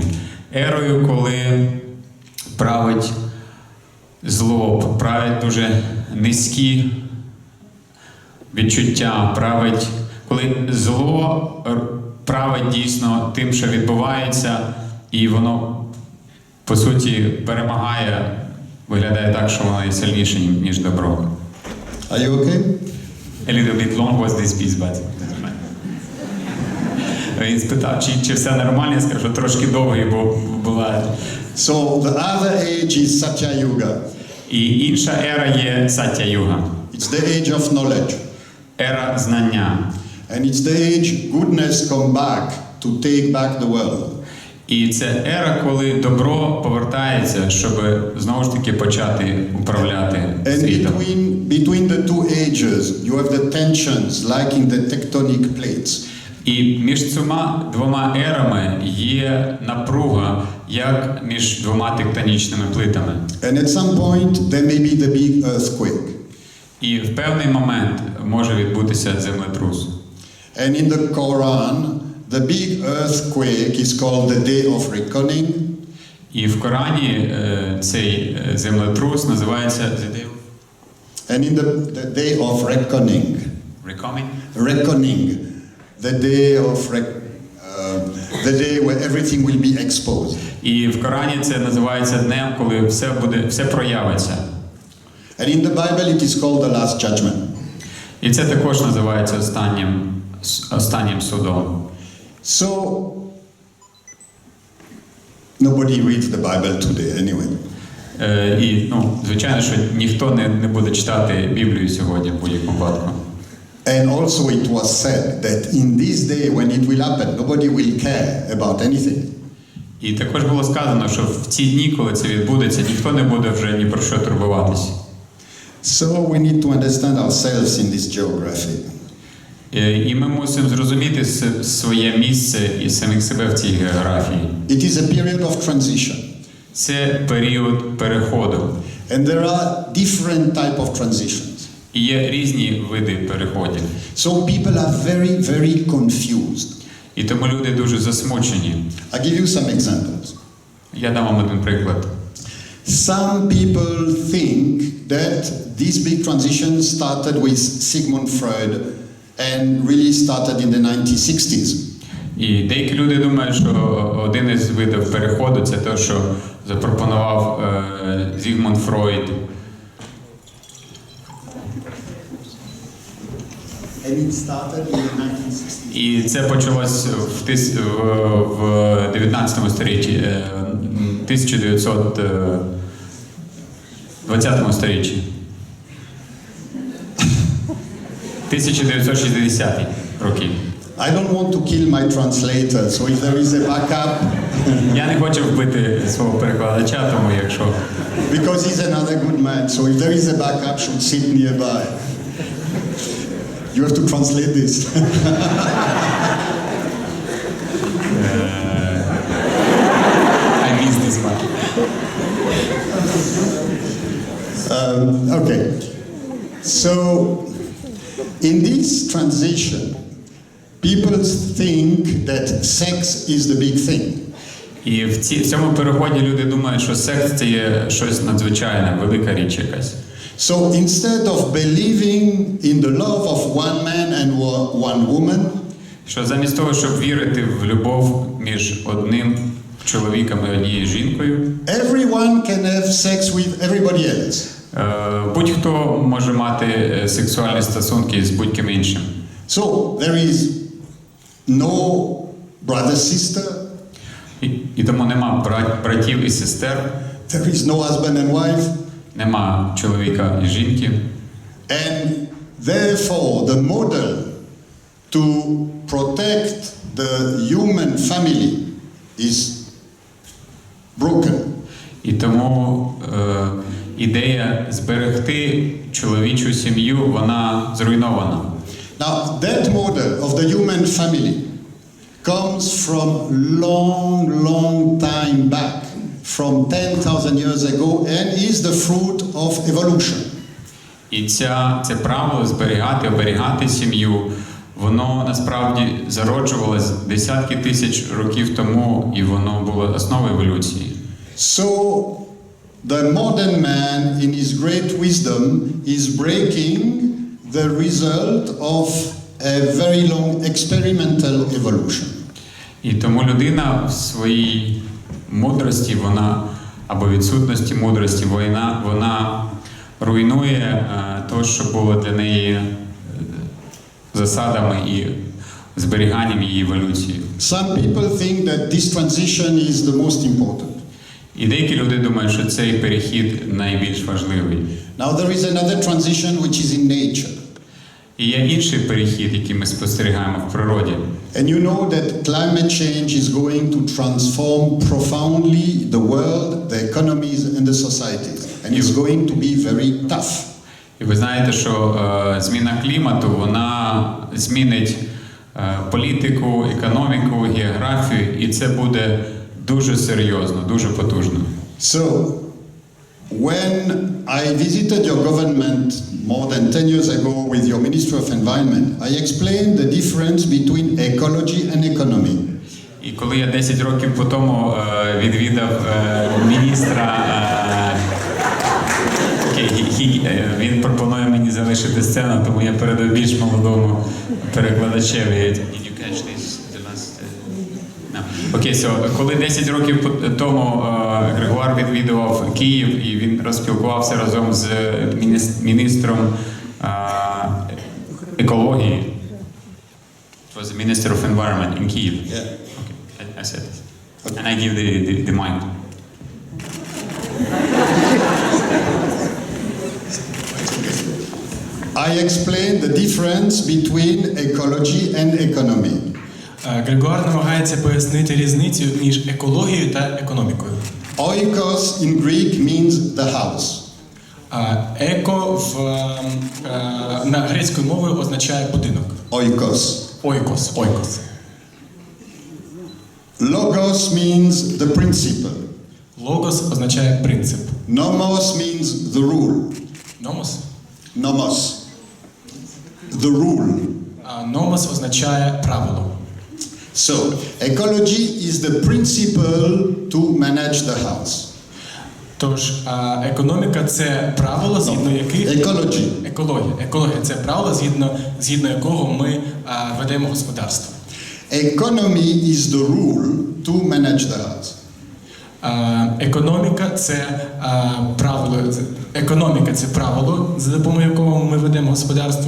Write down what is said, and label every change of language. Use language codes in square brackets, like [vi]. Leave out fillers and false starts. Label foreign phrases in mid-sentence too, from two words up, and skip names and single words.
[uk] Ерою, коли править зло, править дуже низькі відчуття, коли зло править дійсно тим, що відбувається, і воно, по суті, перемагає, виглядає так, що воно є сильніше, ніж добро. [en] Are you okay? A little bit long was this piece, but... [uk] Він спитав, чи все нормально, я скажу, трошки довгий, бо була... [en] So the other age is Satya Yuga. [uk] І інша ера є Саття-юга. [en] It's the age of knowledge. [uk] Ера знання. [en] And it's the age goodness come back to take back the world. [uk] І це ера, коли добро повертається, щоб знову ж таки почати управляти світом. [en] And between the two ages, you have the tensions like in the tectonic plates. [uk] І між цими двома ерами є напруга, як між двома тектонічними плитами. [en] And at some point, there may be the big earthquake. [uk] І в певний момент може відбутися землетрус. [en] And in the Quran, the big earthquake is called the Day of Reckoning. [uk] І в Корані цей землетрус називається [en] And in the Day of Reckoning. Reckoning. The day where everything will be exposed. [uk] І в Корані це називається днем, коли все проявиться. [en] And in the Bible it is called the Last Judgment. [uk] І це також називається останнім судом. [en] So nobody reads the Bible today anyway. [uk] І, звичайно, що ніхто не буде читати Біблію сьогодні в будь-якому випадку. [en] And also it was said that in this day when it will happen, nobody will care about anything. [uk] І також було сказано, що в ці дні, коли це відбудеться, ніхто не буде вже ні про що турбуватись. [en] So we need to understand ourselves in this geography. [uk] І ми мусимо зрозуміти своє місце і самих себе в цій географії. [en] It is a period of transition. [uk] Це період переходу. [en] And there are different type of transitions. [uk] І є різні види переходів. [en] So people are very, very confused. [uk] І тому люди дуже засмучені. [en] I give you some examples. [uk] Я дам вам один приклад. [en] Some people think that this big transition started with Sigmund Freud and really started in the 1960s. [uk] І деякі люди думають, що один із видів переходу – це те, що запропонував Зігмунд Фройд. І це почалось в 19 столітті, 1920 столітті. 1960 роки. [en] I don't want to kill my translator, so if there is a backup... [uk] Я не хочу вбити свого перекладача, тому якщо... [en] Because he's another good man, so if there is a backup, should sit nearby. You have to translate this. I missed this part. Okay. So, in this transition, people think that sex is the big thing. [uk] І в цьому переході люди думають, що секс – це є щось надзвичайне, велика річ якась. [en] So instead of believing in the love of one man and one woman, [uk] що замість того, щоб вірити в любов між одним чоловіком і однією жінкою, [en] everyone can have sex with everybody else. [uk] Будь-хто може мати сексуальні стосунки з будь-ким іншим. [en] So there is no brother-sister. [uk] І тому нема братів і сестер. [en] There is no husband and wife. [uk] Нема чоловіка і жінки. [en] And therefore the model to protect the human family is broken. [uk] І тому ідея зберегти чоловічу сім'ю, вона зруйнована. [en] Now that model of the human family comes from long time back, from 10,000 years ago, and is the fruit of evolution. [uk] І це правило зберігати, оберігати сім'ю, воно насправді зароджувалось десятки тисяч років тому, і воно було основою еволюції. [en] So the modern man in his great wisdom is breaking the result of a very long experimental evolution. [uk] І тому людина в своїй мудрості, вона або відсутності мудрості, вона руйнує те, що було для неї засадами і зберіганням її еволюції. [en] Some people think that this transition is the most important. [uk] І деякі люди думають, що цей перехід найбільш важливий. [en] Now there is another transition which is in nature. [uk] І є інший перехід, який ми спостерігаємо в природі. [en] And you know that climate change is going to transform profoundly the world, the economies and the societies. And it's going to be very tough. [uk] І ви знаєте, що зміна клімату, вона змінить політику, економіку, географію, і це буде дуже серйозно, дуже потужно. [en] So, when I visited your government more than 10 years ago with your Ministry of Environment, I explained the difference between ecology and economy. [uk] І коли я 10 років по тому відвідав міністра, він пропонує мені залишити сцену, тому я передав більш молодому перекладачеві. [en] Did you catch this? The last, no. [uk] Окей, коли 10 років тому Грегуар відвідував Київ, і він розпілкувався разом з міністром екології. [en] It was the Minister of Environment in Kyiv. Yeah. Okay, I said this. Okay. And I give the mic. I explained the difference between ecology and economy. [uk] Грегуар намагається пояснити різницю між екологією та економікою. [en] Oikos in Greek means the house. [uk] Еко на грецькою мовою означає будинок. [en] Oikos. [uk] Ойкос. [en] Logos means the principle. [uk] Логос означає принцип. [en] Nomos means the rule. [uk] Номос? [en] Nomos. The rule. [uk] Номос означає правило. [en] So, ecology is the principle to manage the house. [uk] Тож, економіка – це правило, згідно яких... Екологія – це правило, згідно якого ми ведемо господарство. [en] Economy is the rule to manage the house. [uk] Економіка це правило, за допомогою якого ми ведемо господарство.